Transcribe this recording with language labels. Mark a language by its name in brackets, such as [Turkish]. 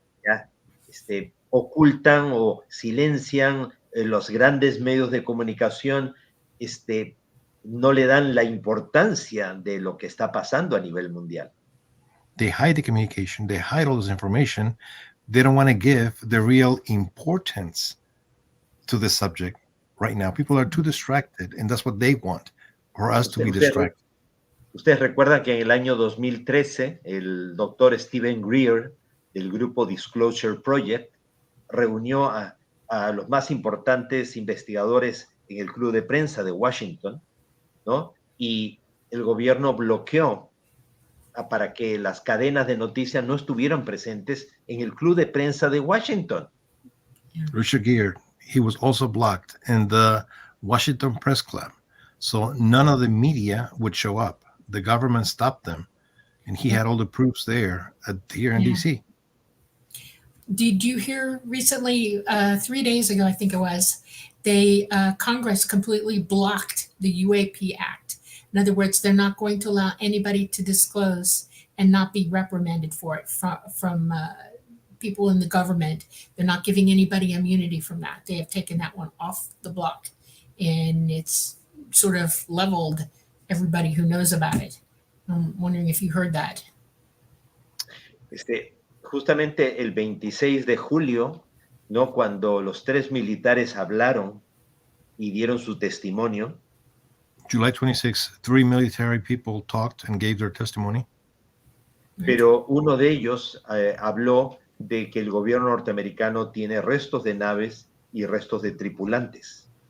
[Spanish] ya, ocultan o silencian los grandes medios de comunicación, no le dan la importancia de lo que está pasando a nivel mundial. [English] They hide the communication. They hide all this information. They don't want to give the real importance to the subject right now. People are too distracted, and that's what they want, for us to be distracted. [Spanish] Ustedes recuerdan que en el año 2013, el doctor Stephen Greer, del grupo Disclosure Project, reunió a los más importantes investigadores en el club de prensa de Washington, ¿no? Y el gobierno bloqueó para que las cadenas de noticias no estuvieran presentes en el club de prensa de Washington. [English] Richard Gere, he was also blocked in the Washington Press Club. So none of the media would show up. The government stopped them. And he had all the proofs there here in D.C. Did you hear recently, 3 days ago, I think it was, Congress completely blocked the UAP Act. In other words, they're not going to allow anybody to disclose and not be reprimanded for it from people in the government. They're not giving anybody immunity from that. They have taken that one off the block, and it's sort of leveled everybody who knows about it. I'm wondering if you heard that. [Spanish] Justamente el 26 de julio, ¿no? Cuando los 3 militares hablaron y dieron su testimonio. [English] July 26, 3 military people talked and gave their testimony. [Spanish] Pero uno de ellos habló de que el gobierno norteamericano tiene restos de naves y restos de tripulantes.